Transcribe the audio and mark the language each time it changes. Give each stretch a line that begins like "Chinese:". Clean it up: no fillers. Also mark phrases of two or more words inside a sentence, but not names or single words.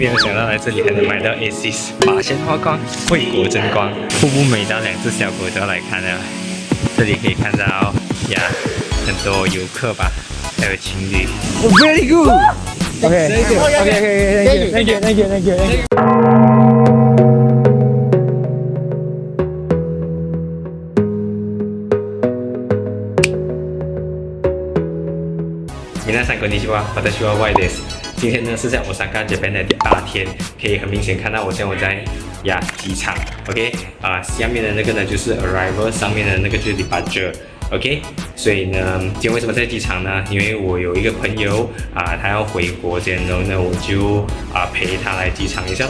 Chinese: 没有想到来这里还能买到 ASIS 八线花光、惠国争光，瀑布美到2只小狗都要来看了。这里可以看到呀，很多游客吧，还有情侣。
English: Very good. Okay. Thank you.
Japanese: 皆さんこんにちは，私は Y です。
Chinese: 今天呢是在 Osaka Japan 的第8天，可以很明显看到我现在机场 ，OK 下面的那个呢就是 arrival， 上面的那个就是 departure。OK， 所以呢，今天为什么在机场呢？因为我有一个朋友他要回国先，然后呢，我就陪他来机场一下咯。